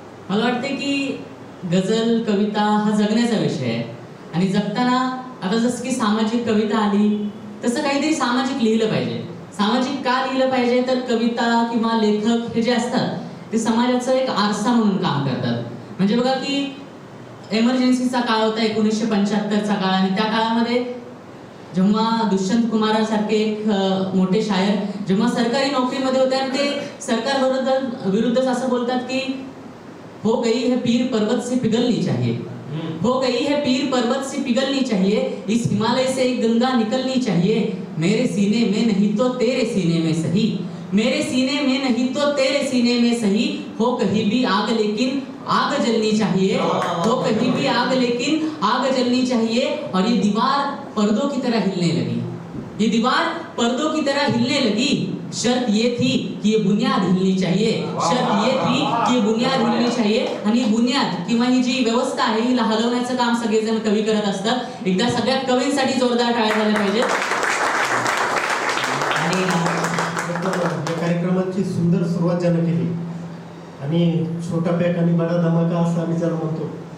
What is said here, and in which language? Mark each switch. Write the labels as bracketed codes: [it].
[mr] मला वाटते की गझल कविता हा जगण्याचा विषय आहे. आणि जगताना आता जसं की सामाजिक कविता आली तसं काहीतरी सामाजिक लिहिलं पाहिजे. सामाजिक का लिहिलं पाहिजे तर कविता किंवा लेखक हे जे असतात ते समाजाचं एक आरसा म्हणून काम करतात. म्हणजे बघा की एमर्जन्सीचा काळ होता 1975चा काळ, आणि त्या काळामध्ये जेव्हा दुष्यंत कुमारासारखे एक मोठे शायर जेव्हा सरकारी नोकरीमध्ये होते आणि ते सरकार विरुद्ध असं बोलतात की [hi] हो गई है पीर पर्वत से पिघलनी चाहिए, हो गई है पीर पर्वत से पिघलनी चाहिए, इस हिमालय से एक गंगा निकलनी चाहिए, मेरे सीने में नहीं तो तेरे सीने में सही, मेरे सीने में नहीं तो तेरे सीने में सही, हो कहीं भी आग लेकिन आग जलनी चाहिए, हो कहीं भी आग लेकिन आग जलनी चाहिए। और ये दीवार पर्दों की तरह हिलने लगी, ये दीवार पर्दों की तरह हिलने लगी, शर्त ये थी कि ये बुनियाद हिलनी चाहिए, शर्त ये थी की ये बुनियाद हिलनी चाहिए। [mr] आणि बुनियाद किंवा ही जी व्यवस्था आहे हिला हलवण्याचं काम सगळेजण कवी करत असतात। एकदा सगळ्या कवींसाठी जोरदार टाळ्या झाल्या पाहिजेत। आणि या कार्यक्रमाची सुंदर सुरुवात ज्यानं केली आणि छोटा पॅक आणि बडा धमाका असं आम्ही ज्याला म्हणतो,